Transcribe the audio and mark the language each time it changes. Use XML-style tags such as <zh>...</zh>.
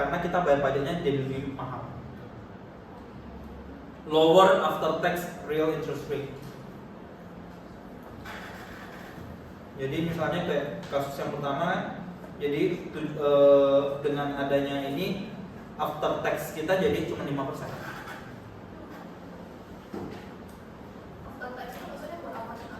<id>Karena kita bayar pajaknya jadi lebih mahal.</id> <en>Lower after tax real interest rate.</en> <id>Jadi misalnya kayak kasus yang pertama, jadi dengan adanya ini after tax kita jadi cuma 5%. After tax itu maksudnya berapa?</id>